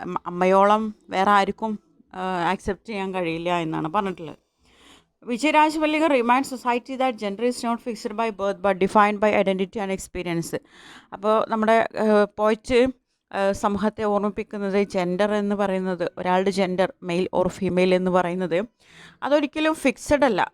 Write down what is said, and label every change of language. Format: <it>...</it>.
<ml>അമ്മയോളം വേറെ ആർക്കും ആക്സെപ്റ്റ് ചെയ്യാൻ കഴിയില്ല എന്നാണ് പറഞ്ഞിട്ടുള്ളത്.</ml> <en>Vijay Rajamalliga reminds society that gender is not fixed by birth but defined by identity and experience.</en> <ml>അപ്പോൾ നമ്മുടെ പോയിറ്റ് സമൂഹത്തെ ഓർമ്മിപ്പിക്കുന്നത് ജെൻഡർ എന്ന് പറയുന്നത്, ഒരാളുടെ ജെൻഡർ മെയിൽ ഓർ ഫീമെയിൽ എന്ന് പറയുന്നത് അതൊരിക്കലും ഫിക്സഡ് അല്ല.</ml>